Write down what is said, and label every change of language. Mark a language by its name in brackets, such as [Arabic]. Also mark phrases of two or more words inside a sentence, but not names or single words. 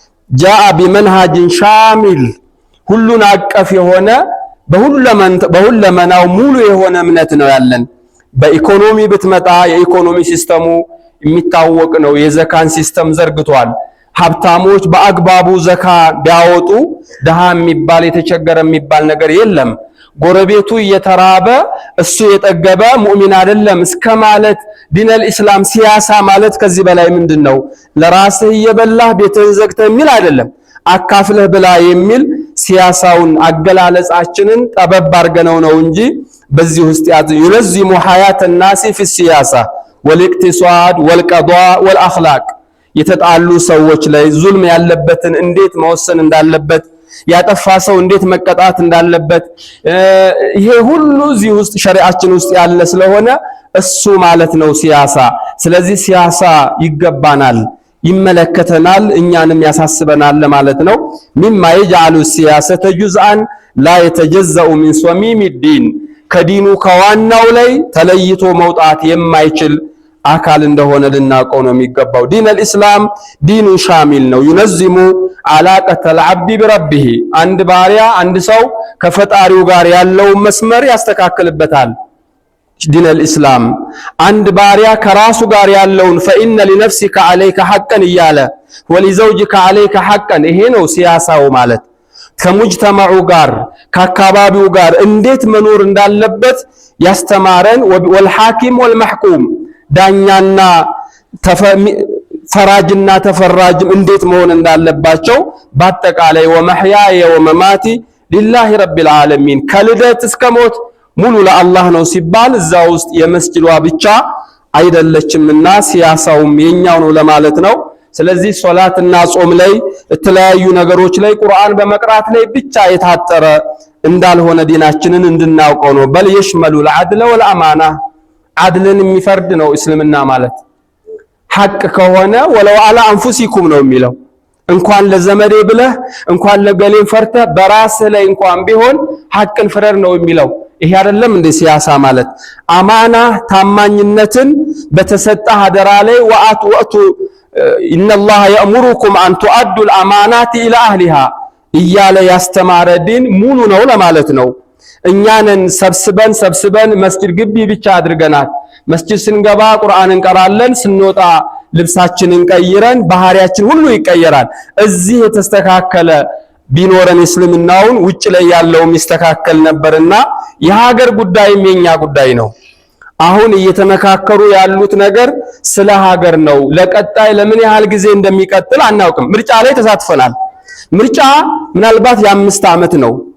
[Arabic] جاء بمنهج شامل [Amharic] ሁሉን አቀፍ የሆነ በሁለመናው ሙሉ የሆነ እምነት ነው ያለን። በኢኮኖሚ ብትመጣ የኢኮኖሚ ሲስተሙ የሚታወቅ ነው። የዘካን ሲስተም ዘርግቷል። ሀብታሞች በአግባቡ ዘካ ቢያወጡ ደሃ የሚባል የተቸገረ የሚባል ነገር የለም። ጎረቤቱ እየተራበ እሱ የጠገበ ሙእሚን አይደለም እስከ ማለት [Arabic] دين الإسلام [Amharic] ሲያሳ ማለት ከዚህ በላይ ምንድነው? ለራስህ እየበላህ ቤትህን ዘግተህ የሚል አይደለም። አካፍለህ ብላ የሚል ሲያሳውን አገላለጻችንን ጠበብ አድርገነው ነው እንጂ በዚህ ውስጥ [Arabic] يلزم حياة الناس في السياسة والاقتصاد والقضاء والأخلاق [Amharic] የተጣሉ ሰዎች ላይ ዙልም ያለበትን እንዴት መወሰን እንዳለበት ያጠፋ ሰው እንዴት መቀጣት እንዳለበት ይሄ ሁሉ እዚህ ውስጥ ሸሪዓችን ውስጥ ያለ ስለሆነ እሱ ማለት ነው ሲያሳ። ስለዚህ ሲያሳ ይገባናል፣ ይመለከተናል፣ እኛንም ያሳስበናል ማለት ነው። ሚማ [Arabic] يجعل السياسة جزءا لا يتجزأ من صميم الدين [Amharic] ከዲኑ ከዋናው ላይ ተለይቶ መውጣት የማይችል አካል እንደሆነ ልናውቀው ነው የሚገባው። [Arabic] دين الإسلام [Amharic] ዲኑ ሻሚል ነው። [Arabic] ينظم علاقة العبد بربه [Amharic] አንድ ባሪያ አንድ ሰው ከፈጣሪው ጋር ያለው መስመር ያስተካክልበታል። [Arabic] دين الإسلام [Amharic] አንድ ባሪያ ከራሱ ጋር ያለውን [Arabic] فإن لنفسك عليك حقا [Amharic] እያለ [Arabic] ولزوجك عليك حقا [Amharic] ይሄ ነው ሲያሳው ማለት። ከሙጅተማዑ ጋር ከአካባቢው ጋር እንዴት መኖር እንዳለበት ያስተማረን። [Arabic] والحاكم والمحكوم [Amharic] ዳኛና ፈራጅና ተፈራጅም እንዴት መሆን እንዳለባቸው በአጠቃላይ [Arabic] ومحياي ومماتي لله رب العالمين [Amharic] ከልደት እስከ ሞት ሙሉ ለአላህ ነው ሲባል እዛ ውስጥ የመስጂዷ ብቻ አይደለችምና ሲያሳውም የኛው ነው ለማለት ነው። ስለዚህ ሶላትና ጾም ላይ የተለያዩ ነገሮች ላይ ቁርአን በመቅራት ላይ ብቻ የታጠረ እንዳልሆነ ዲናችንን እንድናውቀው ነው። በል [Arabic] يشمل العدل والامانه [Amharic] አድልን የሚፈርድ ነው እስልምና ማለት። ሐቅ ከሆነ [Arabic] ولو على أنفسكم [Amharic] ነው የሚለው። እንኳን ለዘመዴ ብለህ እንኳን ለገሌን ፈርተህ በራስህ ላይ እንኳን ቢሆን ሐቅን ፍረድ ነው የሚለው። ይሄ አይደለም እንደ ሲያሳ ማለት። አማና ታማኝነትን በተሰጠ አደራ ላይ [Arabic] وأتوا إن الله يأمركم أن تؤدوا الامانات الى اهلها [Amharic] እያለ ያስተማረ ዲን ሙሉ ነው ለማለት ነው። እኛንን ሰብስበን መስጂድ ግቢ ብቻ አድርገናል። መስጂድ ስንገባ ቁርአን እንቀራለን፣ ስንወጣ ልብሳችንን ቀይረን ባህሪያችን ሁሉ ይቀየራል። እዚህ የተስተካከለ ቢኖረን እስልምናውን ውጭ ላይ ያለው ሚስተካከል ነበርና የሀገር ጉዳይም የኛ ጉዳይ ነው። አሁን እየተመካከሩ ያሉት ነገር ስለ ሀገር ነው። ለቀጣይ ለምን ያህል ጊዜ እንደሚቀጥል አናውቅም። ምርጫ ላይ ተሳትፈናል። ምርጫ ምናልባት የ5 ዓመት ነው